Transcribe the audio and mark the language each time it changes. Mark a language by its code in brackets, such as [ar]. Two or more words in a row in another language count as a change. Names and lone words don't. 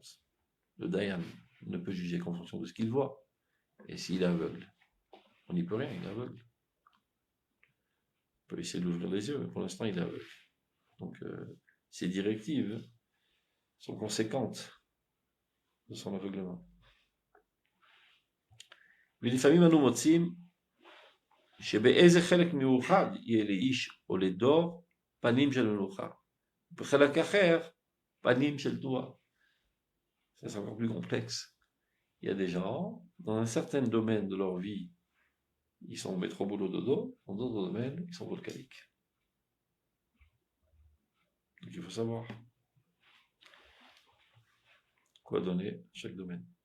[fr] Le Dayan ne peut juger qu'en fonction de ce qu'il voit. Et s'il est aveugle, on n'y peut rien, il est aveugle. On peut essayer d'ouvrir les yeux, mais pour l'instant, il est aveugle. Donc, ces directives sont conséquentes de son aveuglement. [he] ולפעמים אנו מוצאים שבאיזה חלק מיוחד יהיה לאיש או לדור פנים של מלוכה, בחלק אחר פנים של תורה. [fr] Ça, c'est encore plus complexe. Il y a des gens, dans un certain domaine de leur vie, ils sont métro boulot dodo, dans d'autres domaines, ils sont volcaniques. Donc il faut savoir quoi donner à chaque domaine.